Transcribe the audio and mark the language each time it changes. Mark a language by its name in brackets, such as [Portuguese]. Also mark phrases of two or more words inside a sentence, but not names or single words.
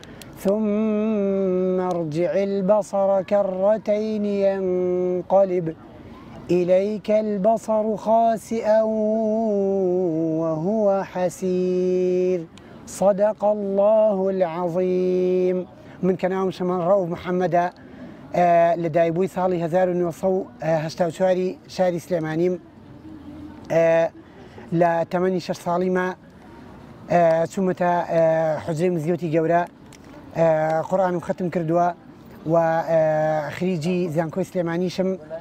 [Arabic] ثم ارجع البصر كرتين ينقلب إليك البصر خاسئا وهو حسير صدق الله العظيم من كلام [Central Kurdish] شمال رؤوف محمد لە دایبووی ساڵی 1984 شاری سلێمانیم لە تەمەنی 6 ساڵی ما چوومەتە حوجرەی مزگەوتی گەورە قورئانم ختم کردووە و خریجی زانکۆی سلێمانیشم